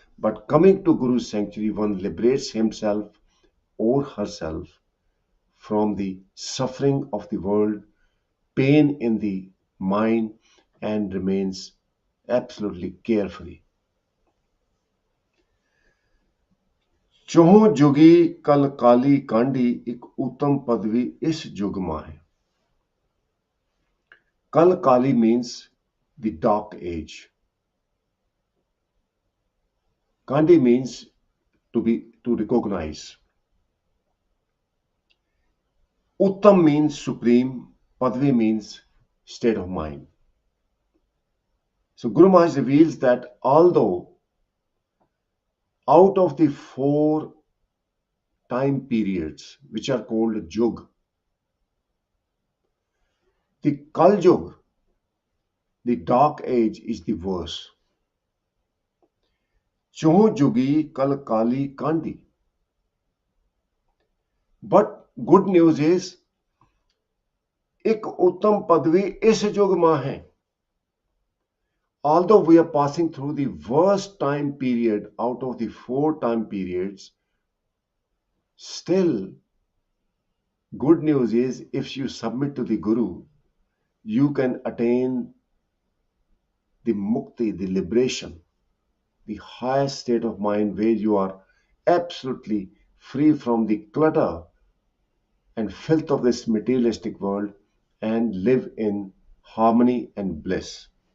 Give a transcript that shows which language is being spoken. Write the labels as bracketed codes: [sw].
[en] But coming to Guru's sanctuary, one liberates himself or herself from the suffering of the world, pain in the mind, and remains absolutely carefree. [pa] चौहों जुगी कल काली कांडी, एक उत्तम पदवी इस जुग माहे. [en] Kal Kali means the dark age. Kandi means to recognize. Uttam means supreme. Padvi means state of mind. So Guru Maharaj reveals that although out of the 4 time periods which are called Jug, the Kal Jug, the dark age, is the worst. [pa] Choh Jugi Kal Kali Kandi. [en] But good news is, [hi] एक उत्तम पदवी इस युग में है. [en] Although we are passing through the worst time period out of the 4 time periods, still good news is, if you submit to the Guru, you can attain the mukti, the liberation, the highest state of mind where you are absolutely free from the clutter and filth of this materialistic world and live in harmony and bliss.